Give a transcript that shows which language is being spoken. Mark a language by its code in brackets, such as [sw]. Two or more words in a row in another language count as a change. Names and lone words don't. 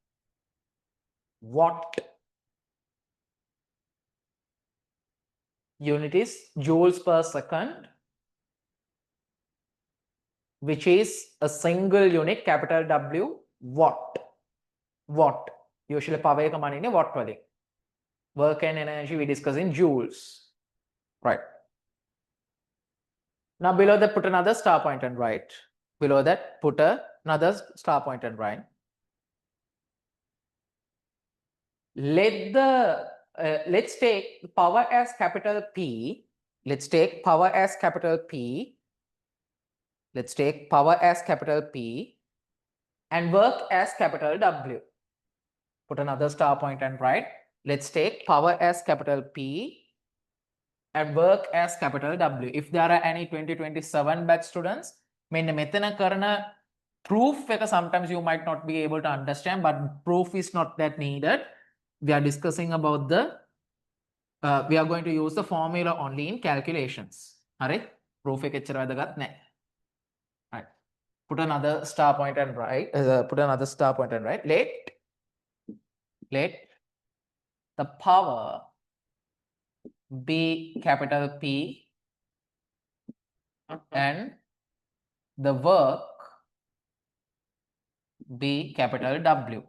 [en] Unit is joules per second, which is a single unit, capital W, watt. Usually power [si] එක මනින්නේ watt වලින්. [en] Work and energy we discuss in joules. Right. Now below that, put another star point and write. Below that, put another star point and write. Let's take power as capital P let's take power as capital P. Let's take power as capital P and work as capital W. Put another star point and write. Let's take power as capital P and work as capital W. If there are any 2027 batch students, [si] මෙන්න මෙතන කරන [en] proof එක sometimes you might not be able to understand, but proof is not that needed. We are discussing about the we are going to use the formula only in calculations. [si] හරි? Proof එක එච්චර වැදගත් නැහැ. [en] Right. Put another star point and write. Put another star point and write. Let the power be capital P and the work be capital W.